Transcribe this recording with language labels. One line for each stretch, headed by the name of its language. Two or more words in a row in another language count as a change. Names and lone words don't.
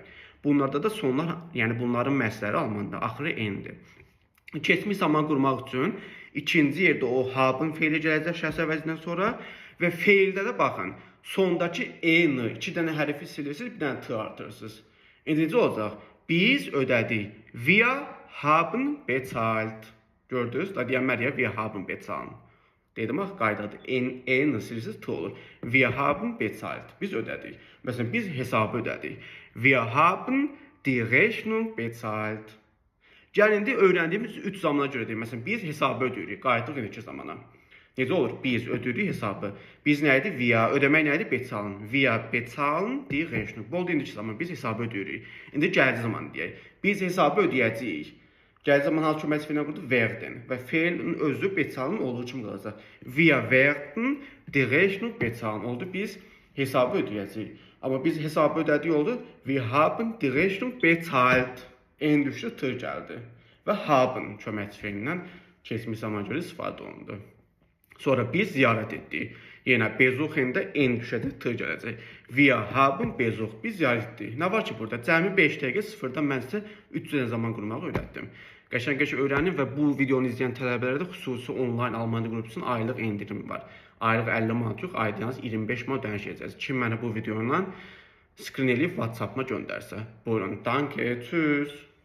Azerbaijani: Bunlarda da sonlar, yəni bunların məsləri Almanda axırı endir. Keçmiş zaman qurmaq üçün ikinci yerdə o haben feili gələcək şəxs əvəzindən sonra və feildə də baxın, sondakı n, 2 dənə hərfi silirsiniz, bir dənə t artırırsınız. İndi necə olacaq? Biz ödədik.
German: Wir haben bezahlt.
Azerbaijani: Gördünüz? Da deyənmər ya,
German: wir haben bezahlt.
Azerbaijani: Dedim, qaydadır. N silirsiniz, t olur.
German: Wir haben bezahlt.
Azerbaijani: Biz ödədik. Məsələn, biz hesabı ödədik.
German: Wir haben die Rechnung bezahlt.
Azerbaijani: Gəlin, öyrəndiyimiz 3 zamana görə deyim. Məsələn, biz hesabı ödəyirik. Qayıtdıq 2 zamana. Necə olur? Biz ödürük hesabı. Biz nə idi? Wir. Ödəmək nə idi? Bezahlen.
German: Wir bezahlen die Rechnung.
Azerbaijani: Bu oldu indiki zaman biz hesabı ödəyirik. İndi gəldiyi zaman deyək. Biz hesabı ödəyəcəyik. Gəldiyi zaman hansı köməkçi fe'lini qurdu? Werden. Və fe'lin özü bezahlen olduğu kimi qalacaq.
German: Wir werden die Rechnung bezahlen oldu.
Azerbaijani: Biz hesabı ödəyəcəyik. Amma biz hesabı ödədik oldu.
German: Wir haben die Rechnung bezahlt.
Azerbaijani: En düşdü tır gəldi. Və haben köməkçi fe'lindən keçmiş zaman görə istifadə olundu. Sonra biz ziyarət etdik. Yenə besuchen-də en düşədə tır gələcək.
German: Wir haben besucht.
Azerbaijani: Biz ziyarət etdik. Nə var ki burada? Cəmi 5 dəqiqə sıfırdan mən sizə 3 dənə zaman qurmağı öyrətdim. Qəşəng-qəşəng öyrənin və bu videonu izləyən tələbələrə də xüsusi onlayn Almanca qrupusunun aylıq endirimi var. Aylıq 50 manat yox, ayda yalnız 25 manat ödənişəcəksiniz. Kim mənə bu videondan skrin eləyib WhatsApp-ma göndərsə. Buyurun.
German: Danke, tschüss.